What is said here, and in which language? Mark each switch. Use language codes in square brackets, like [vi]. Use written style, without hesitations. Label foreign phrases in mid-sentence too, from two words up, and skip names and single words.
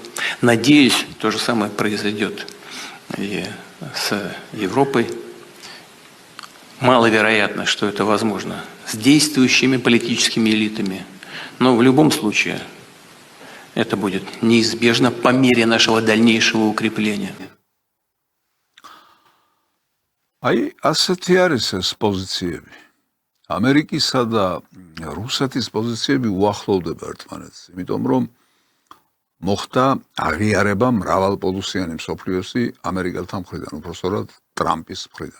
[ru] Надеюсь, то же самое произойдет и с Европой. Маловероятно, что это возможно с действующими политическими элитами. Но в любом случае это будет неизбежно по мере нашего дальнейшего укрепления. [ka] აი, ასეთი არის ეს პოზიციები. ამერიკისა და რუსეთის პოზიციები უახლოვდება ერთმანეთს, იმიტომ რომ მოხდა აღიარება მრავალპოლუსიანი მსოფლიოსი ამერიკელთა მხრიდან, უпростоრად ტრამპის მხრიდან.